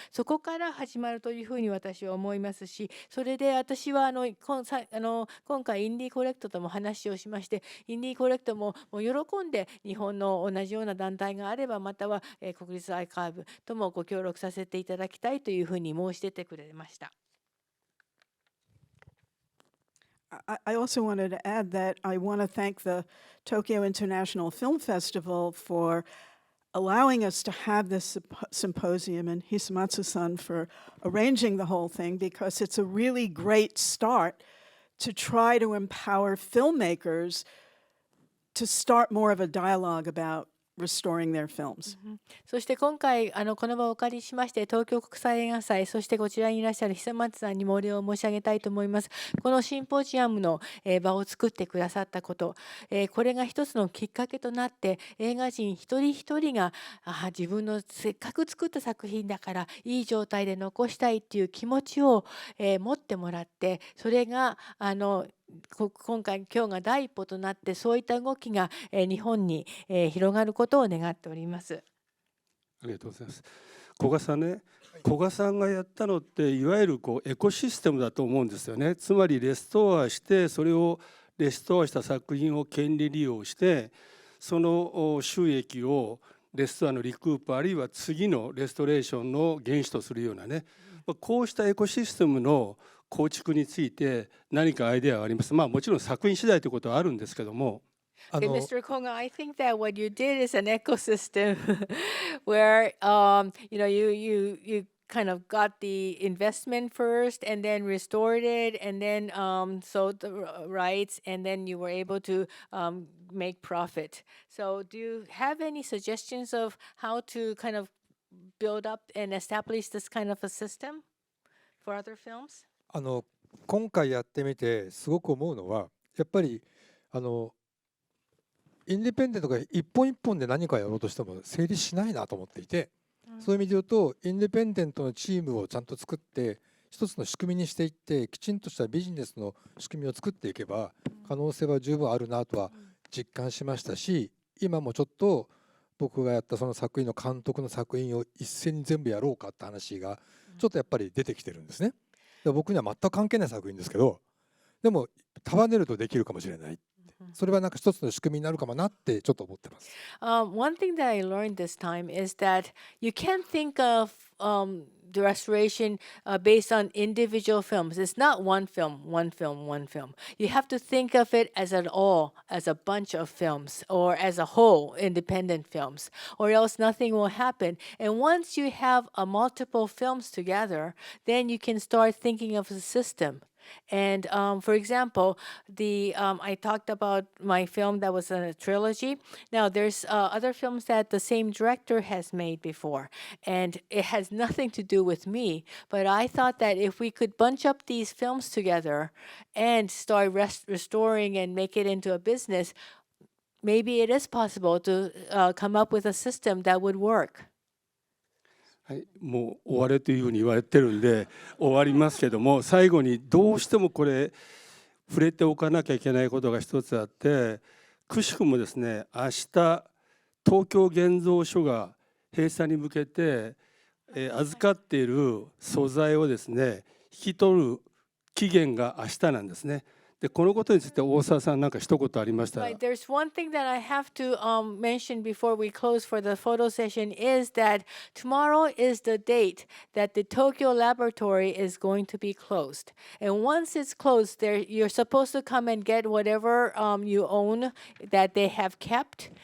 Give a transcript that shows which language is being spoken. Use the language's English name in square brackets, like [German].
[Japanese] そこから始まるというふうに私は思いますしそれで私は今回インディーコレクトとも話をしましてインディーコレクトも喜んで日本の同じような団体があればまたは、国立アーカイブともご協力させていただきたいというふうに申し出てくれました。 [English] I also wanted to add that I want to thank the Tokyo International Film Festival for allowing us to have this symposium and Hisamatsu-san for arranging the whole thing because it's a really great start to try to empower filmmakers to start more of a dialogue about restoring their films. [Japanese] そして今回この場をお借りしまして東京国際映画祭そしてこちらにいらっしゃる久松さんにもお礼を申し上げたいと思います。このシンポジアムの場を作ってくださったこと、これが一つのきっかけとなって映画人一人一人が自分のせっかく作った作品だからいい状態で残したいっていう気持ちを持ってもらってそれが今日が第一歩となってそういった動きが日本に広がることを願っております。ありがとうございます。古賀さんね、古賀さんがやったのっていわゆるエコシステムだと思うんですよね。つまりレストアしてそれをレストアした作品を権利利用してその収益をレストアのリクープあるいは次のレストレーションの原資とするようなね、こうしたエコシステムの構築について何かアイデアはあります。もちろん作品次第ということはあるんですけども。 [English] Mr. Koga, I think that what you did is an ecosystem where you kind of got the investment first and then restored it and then sold the rights and then you were able to make profit. So do you have any suggestions of how to kind of build up and establish this kind of a system for other films? [Japanese] 今回やってみてすごく思うのはやっぱりインディペンデントが一本一本で何かやろうとしても成立しないなと思っていて、そういう意味で言うとインディペンデントのチームをちゃんと作って一つの仕組みにしていってきちんとしたビジネスの仕組みを作っていけば可能性は十分あるなとは実感しましたし、今もちょっと僕がやったその作品の監督の作品を一斉に全部やろうかって話がちょっとやっぱり出てきてるんですね。僕には全く関係ない作品ですけど、でも束ねるとできるかもしれない。それはなんか一つの仕組みになるかもなってちょっと思ってます。 [English] One thing that I learned this time is that you can't think of the restoration based on individual films. It's not one film, one film, one film. You have to think of it as an all, as a bunch of films, or as a whole, independent films, or else nothing will happen. And once you have multiple films together, then you can start thinking of a system. And for example, I talked about my film that was a trilogy. Now there's other films that the same director has made before, and it has nothing to do with me. But I thought that if we could bunch up these films together and start restoring and make it into a business, maybe it is possible to come up with a system that would work. [Japanese] はい、もう終われというふうに言われてるんで終わりますけども、最後にどうしてもこれ触れておかなきゃいけないことが一つあって、くしくもですね、明日東京現像所が閉鎖に向けて、預かっている素材をですね引き取る期限が明日なんですね。でこのことについて大沢さん何か一言ありましたら。 [English] Right. There's one thing that I have to mention before we close for the photo session is that tomorrow is the date that the Tokyo laboratory is going to be closed. And once it's closed, you're supposed to come and get whatever you own that they have kept.